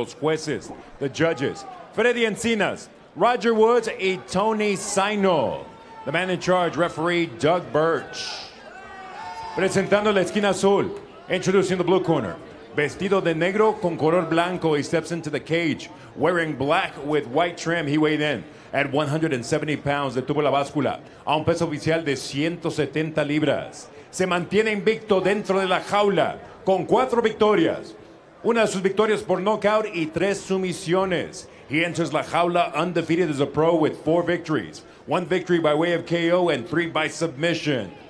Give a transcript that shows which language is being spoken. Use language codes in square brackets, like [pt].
[es] Los jueces, [en] the judges, [es] Freddy Encinas, Roger Woods, y Tony Saino. [en] The man in charge, referee Doug Birch. [es] Presentando la esquina azul, [en] introducing the blue corner. [es] Vestido de negro con color blanco, [en] he steps into the cage. Wearing black with white trim, he weighed in at 170 pounds. [es] Detuvo la báscula a un peso oficial de 170 libras. Se mantiene invicto dentro de la jaula con 4 victorias. Una de sus victorias por knockout y 3 sumisiones. [en] He enters [es] la jaula [en] undefeated as a pro with 4 victories. 1 victory by way of KO and 3 by submission.